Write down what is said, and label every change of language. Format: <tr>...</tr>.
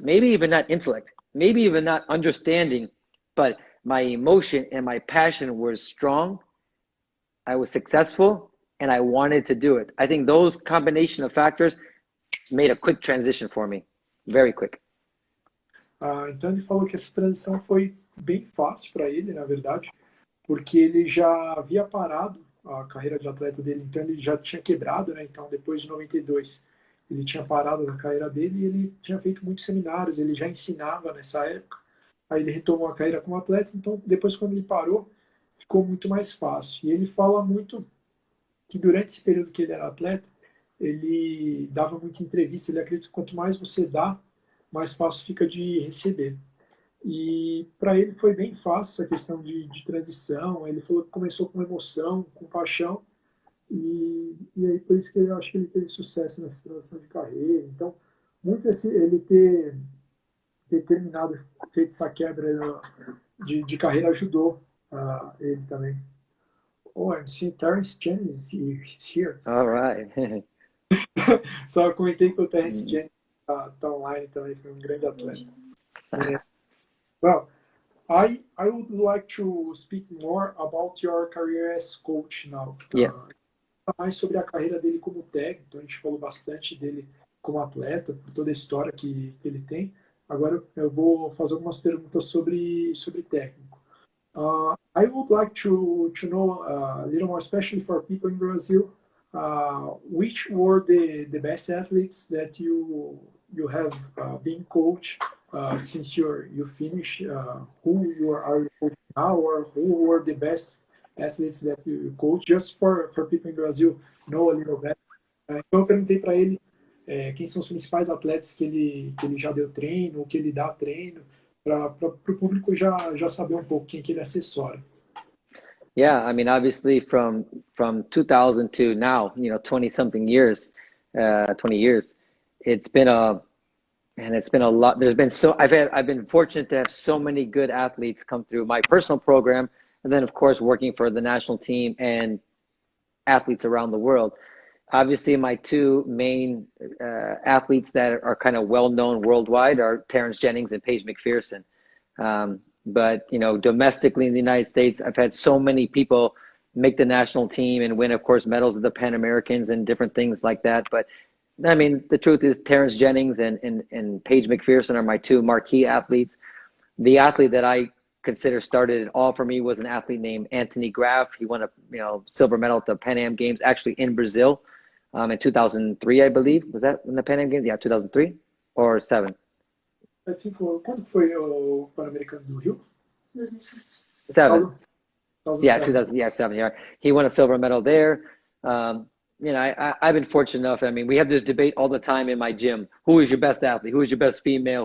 <en>Maybe even not intellect. Maybe even not understanding. But my emotion and my passion were strong. I was successful. And I wanted to do it. I think those combination of factors made a quick transition for me. Very quick.</en> <pt>Então ele falou que essa transição foi bem fácil para ele, na verdade, porque ele já havia parado a carreira de atleta dele, então ele já tinha quebrado, né? Então depois de 92 ele tinha parado na carreira dele e ele tinha feito muitos seminários, ele já ensinava nessa época, aí ele retomou a carreira como atleta, então depois quando ele parou, ficou muito mais fácil. E ele fala muito que durante esse período que ele era atleta, ele dava muita entrevista, ele acredita que quanto mais você dá, mais fácil fica de receber. E para ele foi bem fácil essa questão de transição. Ele falou que começou com emoção, com paixão, e aí por isso que eu acho que ele teve sucesso nessa transição de carreira. Então, muito ele ter terminado, feito essa quebra de carreira ajudou ele também.</pt> <en>Oh, I'm seeing Terence Jennings he's here. All right.</en> <pt>Só comentei que o Terence Jennings tá online também, foi um grande atleta.</pt> <en>Well, I would like to speak more about your career as coach now. Yeah.</en> <pt>Mais sobre a carreira dele como técnico. Então a gente falou bastante dele como atleta, por toda a história que ele tem. Agora eu vou fazer algumas perguntas sobre técnico.</pt> <en>I would like to know a little more, especially for people in Brazil, which were the best athletes that you have been coached since you finished, who you are coaching now, or who were the best athletes that you coach, just for people in Brazil know a little bit.</en> <pt>Então eu perguntei para ele quem são os principais atletas que ele já deu treino, que ele dá treino, para o público já saber um pouco quem que ele assessora.</pt> <en>Yeah, I mean, obviously from 2000 to now, 20 something years, 20 years, it's been a lot. I've been fortunate to have so many good athletes come through my personal program, and then of course working for the national team and athletes around the world. Obviously, my two main athletes that are kind of well known worldwide are Terrence Jennings and Paige McPherson. But domestically in the United States, I've had so many people make the national team and win, of course, medals at the Pan-Americans and different things like that. But I mean, the truth is Terrence Jennings and Paige McPherson are my two marquee athletes. The athlete that I consider started it all for me was an athlete named Anthony Graf. He won a silver medal at the Pan Am Games, actually in Brazil, in 2003, I believe. Was that in the Pan Am Games? Yeah, 2003 or 7.</en> <pt>Quando foi o Pan-Americano do Rio?</pt> <en>7. Yeah, 2000. Yeah, 7. Yeah, he won a silver medal there. I've been fortunate enough. I mean, we have this debate all the time in my gym. Who is your best athlete? Who is your best female?</en>